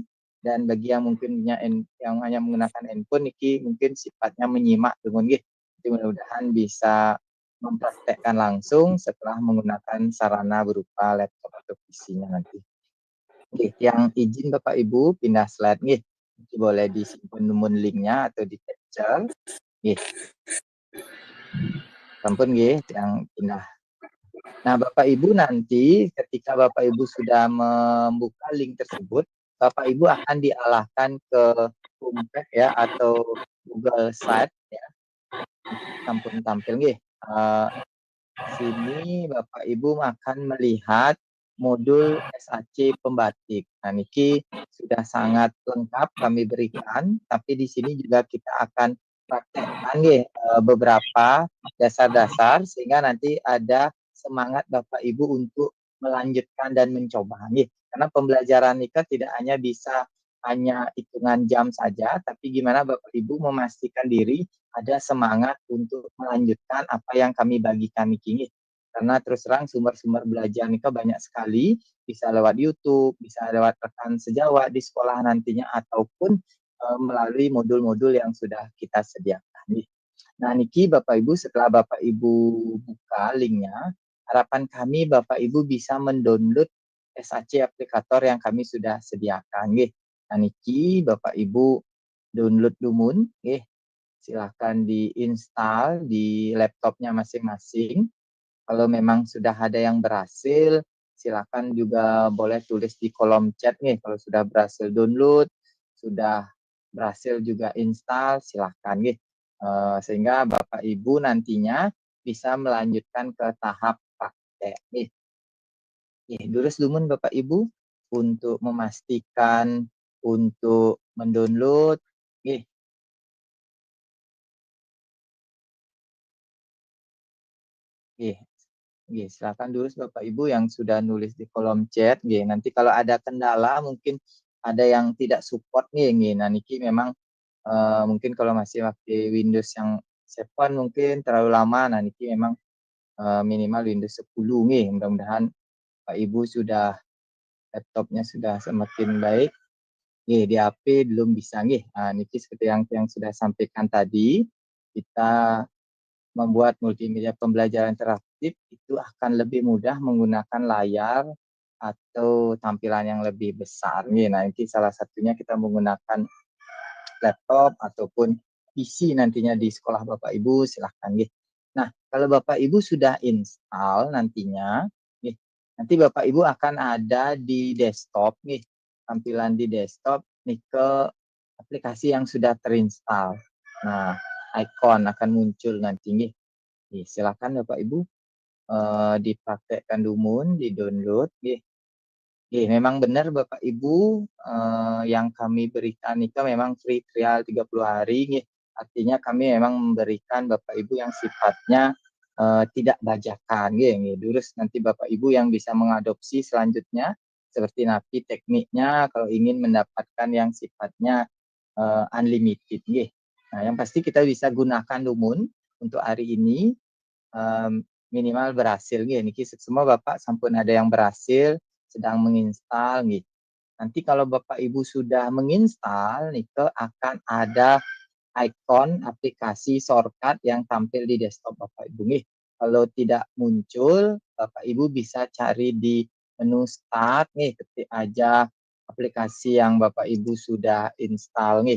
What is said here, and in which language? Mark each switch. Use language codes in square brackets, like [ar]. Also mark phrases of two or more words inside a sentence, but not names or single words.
[id] Dan bagi yang mungkin yang hanya menggunakan handphone niki mungkin sifatnya menyimak teman mudah-mudahan bisa mempraktekkan langsung setelah menggunakan sarana berupa laptop atau PC-nya nanti. Nggih, yang izin Bapak Ibu pindah slide nggih. Boleh disimpen numun linknya atau di-capture. Nggih. [ban] Sampun nggih [id] yang pindah. Nah, Bapak Ibu nanti ketika Bapak Ibu sudah membuka link tersebut, Bapak Ibu akan diarahkan ke homepage ya atau Google Slide ya. Sampun tampil nggih. Sini Bapak Ibu akan melihat modul SAC pembatik. Nah, niki sudah sangat lengkap kami berikan, tapi di sini juga kita akan praktekkan nggih beberapa dasar-dasar sehingga nanti ada semangat Bapak Ibu untuk melanjutkan dan mencoba nggih. Karena pembelajaran nikah tidak hanya bisa hanya hitungan jam saja, tapi gimana Bapak Ibu memastikan diri ada semangat untuk melanjutkan apa yang kami bagikan niki nggih. Karena terus terang sumber-sumber belajar nikah banyak sekali, bisa lewat YouTube, bisa lewat rekan sejawat di sekolah nantinya ataupun melalui modul-modul yang sudah kita sediakan nih. Nah, niki Bapak Ibu setelah Bapak Ibu buka linknya, harapan kami Bapak Ibu bisa mendownload SAC aplikator yang kami sudah sediakan nggih. Nah, niki Bapak Ibu download [ban] dumun nggih. [id] Silahkan diinstal di laptopnya masing-masing. Kalau memang sudah ada yang berhasil, silakan juga boleh tulis di kolom chat nih kalau sudah berhasil download, sudah berhasil juga install, silahkan nih. Sehingga Bapak Ibu nantinya bisa melanjutkan ke tahap pakai nih. Nih, durus lumun Bapak Ibu untuk memastikan untuk mendownload nih. Silakan dulu Bapak Ibu yang sudah nulis di kolom chat, nggih. Nanti kalau ada kendala mungkin ada yang tidak support nggih. Nah niki memang mungkin kalau masih pakai Windows yang 7 mungkin terlalu lama. Nah niki memang minimal Windows 10 nggih. Mudah-mudahan Pak Ibu sudah laptopnya sudah semakin baik. Nggih, di HP belum bisa nggih. Nah niki seperti yang sudah sampaikan tadi, kita membuat multimedia pembelajaran interaktif itu akan lebih mudah menggunakan layar atau tampilan yang lebih besar nih. Nah, ini salah satunya kita menggunakan laptop ataupun PC nantinya di sekolah Bapak Ibu silahkan nih. Nah, kalau Bapak Ibu sudah install nantinya nih, nanti Bapak Ibu akan ada di desktop nih, tampilan di desktop nih ke aplikasi yang sudah terinstall. Nah, icon akan muncul nanti nih. Silakan Bapak Ibu dipraktekkan dumun, di-download nggih. Nggih, memang benar Bapak Ibu yang kami berikan itu memang [en] free trial [id] 30 hari nggih. Artinya kami memang memberikan Bapak Ibu yang sifatnya tidak bajakan [ban] nggih nggih. [id] Terus nanti Bapak Ibu yang bisa mengadopsi selanjutnya seperti nanti tekniknya kalau ingin mendapatkan yang sifatnya unlimited nggih. Nah, yang pasti kita bisa gunakan dumun untuk hari ini minimal berhasil [ban] nggih niki [id] semua Bapak sampun ada yang berhasil sedang menginstal nggih. Nanti kalau Bapak Ibu sudah menginstal nike akan ada ikon aplikasi shortcut yang tampil di desktop Bapak Ibu nggih. Kalau tidak muncul, Bapak Ibu bisa cari di menu start nih, ketik aja aplikasi yang Bapak Ibu sudah install nih.